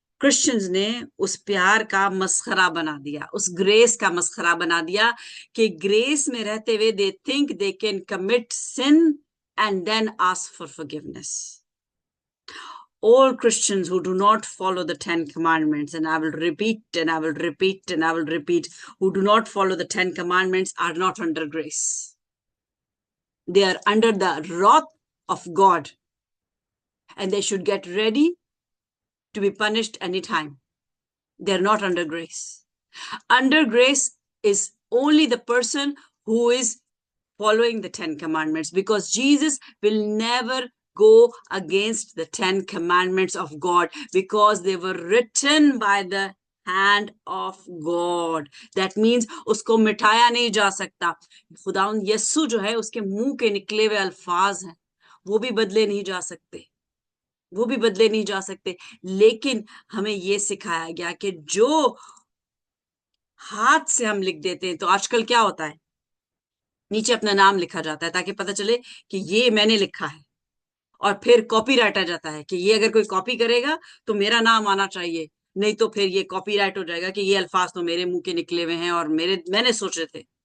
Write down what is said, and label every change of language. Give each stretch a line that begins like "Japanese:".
Urdu: Christians نے اس پیار کا مسخرہ بنا دیا, اس گریس کا مسخرہ بنا دیا کہ گریس میں رہتے ہوئے
English: they think they can commit sin and then ask for forgiveness. All Christians who do not follow the 10 commandments, and I will repeat and I will repeat and I will repeat, who do not follow the 10 commandments are not under grace. They are under the wrath of God, and they should get ready to be punished anytime. They're not under grace. Under grace is only the person who is following the 10 commandments, because Jesus will never go against the 10 commandments of God, because they were written by the hand of God. That means
Urdu: usko مٹایا نہیں جا سکتا. خداوند یسوع جو ہے اس کے منہ کے نکلے ہوئے الفاظ ہیں, وہ بھی بدلے نہیں جا سکتے, وہ بھی بدلے نہیں جا سکتے. لیکن ہمیں یہ سکھایا گیا کہ جو ہاتھ سے ہم لکھ دیتے ہیں, تو آج کل کیا ہوتا ہے, نیچے اپنا نام لکھا جاتا ہے تاکہ پتہ چلے کہ یہ میں نے لکھا ہے, اور پھر کاپی رائٹ آ جاتا ہے کہ یہ اگر کوئی کاپی کرے گا تو میرا نام آنا چاہیے, نہیں تو پھر یہ کاپی رائٹ ہو جائے گا کہ یہ الفاظ تو میرے منہ کے نکلے ہوئے ہیں اور میں نے سوچے تھے.